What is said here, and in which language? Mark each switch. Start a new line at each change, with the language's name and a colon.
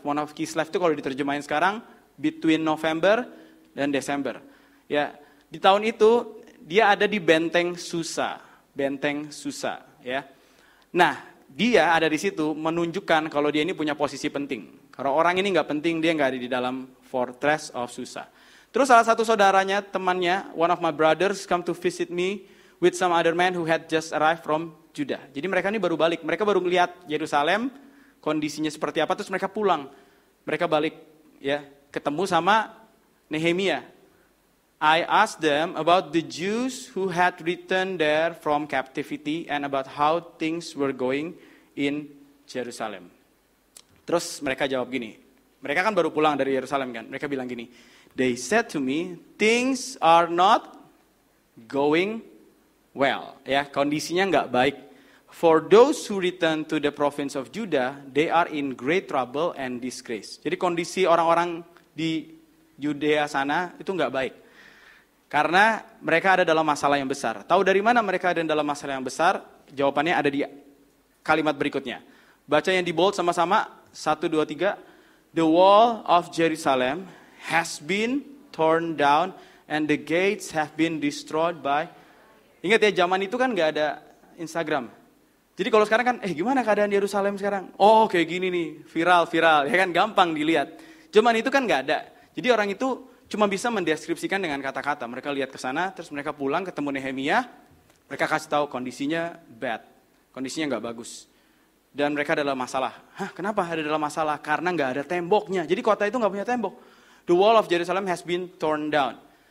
Indonesian: Month of Kislev itu kalau diterjemahin sekarang, between November dan Desember. Ya, di tahun itu dia ada di benteng Susa. Benteng Susa. Ya. Nah, dia ada di situ menunjukkan kalau dia ini punya posisi penting. Kalau orang ini nggak penting, dia nggak ada di dalam fortress of Susa.
English: Terus salah satu saudaranya, temannya, one of my brothers come to visit me with some other man who had just arrived from Judah.
Indonesian: Jadi mereka ini baru balik, mereka baru melihat Yerusalem, kondisinya seperti apa, terus mereka pulang. Mereka balik, ya, ketemu sama Nehemia.
English: I asked them about the Jews who had returned there from captivity and about how things were going in Jerusalem.
Indonesian: Terus mereka jawab gini, mereka kan baru pulang dari Yerusalem kan, mereka bilang gini, they said to me, things are not going well, ya kondisinya nggak baik.
English: For those who return to the province of Judah, they are in great trouble and disgrace.
Indonesian: Jadi kondisi orang-orang di Yudea sana itu nggak baik. Karena mereka ada dalam masalah yang besar. Tahu dari mana mereka ada dalam masalah yang besar? Jawabannya ada di kalimat berikutnya. Baca yang di bold sama-sama, 1, 2, 3.
English: The wall of Jerusalem has been torn down and the gates have been destroyed by...
Indonesian: Ingat ya, zaman itu kan nggak ada Instagram. Jadi kalau sekarang kan, gimana keadaan Yerusalem sekarang? Oh kayak gini nih, viral, ya kan gampang dilihat. Zaman itu kan nggak ada. Jadi orang itu cuma bisa mendeskripsikan dengan kata-kata. Mereka lihat ke sana, terus mereka pulang ketemu Nehemia, mereka kasih tahu kondisinya bad, kondisinya nggak bagus. Dan mereka dalam masalah. Kenapa ada dalam masalah? Karena nggak ada temboknya. Jadi kota itu nggak punya tembok.
English: The wall of Jerusalem has been torn down.